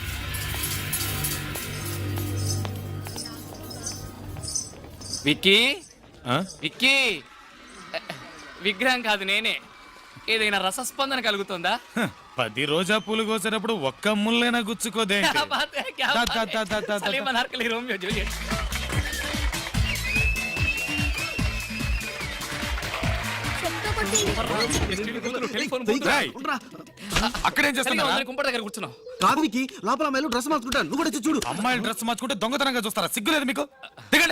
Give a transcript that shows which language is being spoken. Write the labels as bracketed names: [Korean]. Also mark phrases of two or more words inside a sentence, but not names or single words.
[Telugu] విక్కీ ఆ? విక్కీ, విగ్రహం కాదు నేనే. ఏదైనా రసస్పందన కలుగుతుందా? 10 రోజా పూలు కోసేటప్పుడు ఒక్క ముళ్ళైనా గుచ్చుకోదేంటి? [Hindi] क्या बात है, क्या दा, बात दा, है? दा, दा, दा, दा. सलीम अनारकली, रोमियो जूलियट. [Telugu] టెలిఫోన్ బూత్. రేయ్, అక్కడేం సరిగా చేస్తున్నా? ఉందని కుంపటి దగ్గర కూర్చున్నాం. కాదు వికి, లోపల అమ్మాయిలు డ్రెస్ మార్చుకుంటాను, నువ్వు కూడా వచ్చి చూడు. అమ్మాయిలు డ్రెస్ మార్చుకుంటే దొంగతనంగా చూస్తారా? సిగ్గులేదు మీకు? దిగండి.